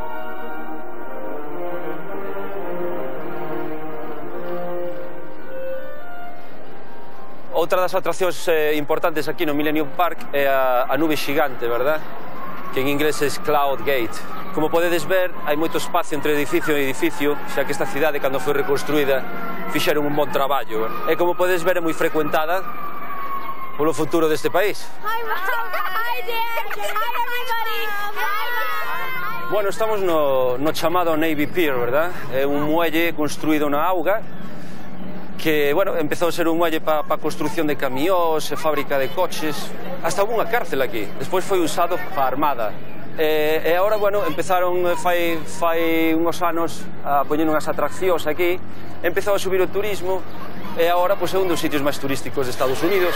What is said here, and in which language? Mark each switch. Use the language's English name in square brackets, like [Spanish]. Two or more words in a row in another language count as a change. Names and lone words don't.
[Galician] Outra das atraccións importantes aquí no Millennium Park é a nube xigante, verdad? Que en inglés é Cloud Gate. Como podedes ver, hai moito espacio entre edificio e edificio, xa que esta cidade, cando foi reconstruída, fixeron un bon traballo. E como podedes ver, é moi frecuentada polo futuro deste país. [English] Hi, Mom! Hi, Dad! Hi, everybody! Hi, Mom! [Galician] Bueno, estamos no chamado Navy Pier, verdad? É un muelle construído na auga que, bueno, empezou a ser un muelle para a construcción de camións e fábrica de coches. Hasta hubo unha cárcel aquí. Despois foi usado para a Armada. E agora, bueno, empezaron fai uns anos a poñer unhas atraccións aquí, empezou a subir o turismo e agora pois, é un dos sitios máis turísticos de Estados Unidos.